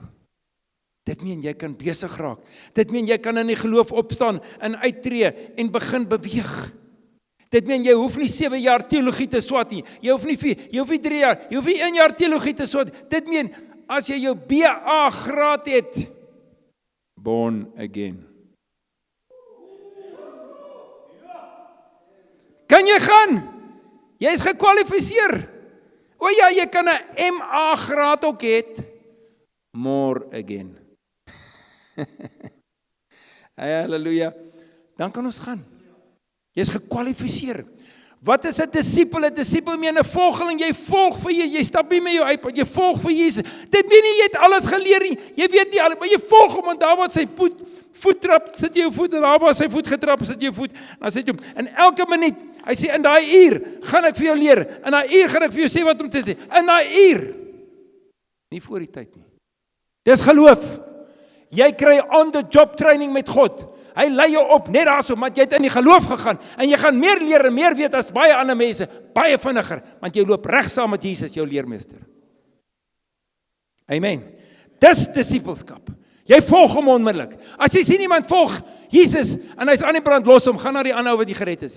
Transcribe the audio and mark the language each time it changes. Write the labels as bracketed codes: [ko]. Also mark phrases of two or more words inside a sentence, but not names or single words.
[af] Dit meen jy kan besig raak. Dit meen jy kan in die geloof opstaan en uittreë en begin beweeg. Dit meen jy hoef nie 7 jaar teologie te swat nie. Jy hoef nie 3 jaar, jy hoef nie 1 jaar teologie te swat. Dit meen as jy jou BA graad het, [en] born again. [af] Kan jy gaan? Jy is gekwalifiseer. O ja, jy kan 'n MA graad ook het. [en] More again. [af] Halleluja. Dan kan ons gaan. Jy is gekwalifiseer. Wat is 'n disipel? 'n Disipel meen 'n volgeling. Jy volg vir jy stap nie met jou iPad, jy volg vir Jesus. Dit weet nie jy het alles geleer nie. Jy weet nie alles, maar jy volg hom en daar waar sy voet trap, sit jy jou voet en daar waar sy voet getrap, sit jy jou voet. Dan sit jy hom. En elke minuut, hy sê in daai uur gaan ek vir jou leer. In daai uur gaan ek vir jou sê wat om te sê. In daai uur. Nie voor die tyd nie. Dis geloof. Jy kry [en] on the job training [af] met God. Hy lei jou op net daarso, want jy het in die geloof gegaan en jy gaan meer leer en meer weet as baie ander mense, baie vinniger, want jy loop reg saam met Jesus, jou leermeester. Amen. Dis disipelskap. Jy volg hom onmiddellik. As jy sien iemand volg Jesus en hy's aan die brand, los hom, gaan na die ander ou wat nie gered is nie.